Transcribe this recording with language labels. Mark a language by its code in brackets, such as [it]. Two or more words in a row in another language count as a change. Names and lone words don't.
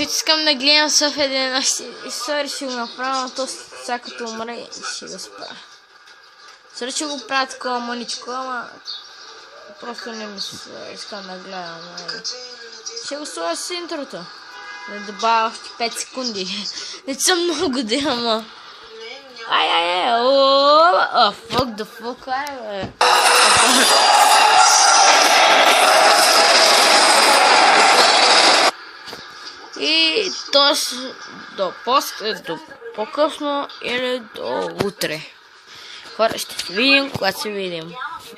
[bg] Ще искам да гледам София ден и сори ще го направя, но то сега като умре и ще го спра. Сори ще го правя такова мъничко, ама просто не ми се искам да гледам. Ще го сложа с интрото. Да добавя още 5 секунди. Не съм много да, ама... [en] Fuck the fuck, [bg] бе. И то до по-късно или до утре. Хора, ще се видим, когато се видим.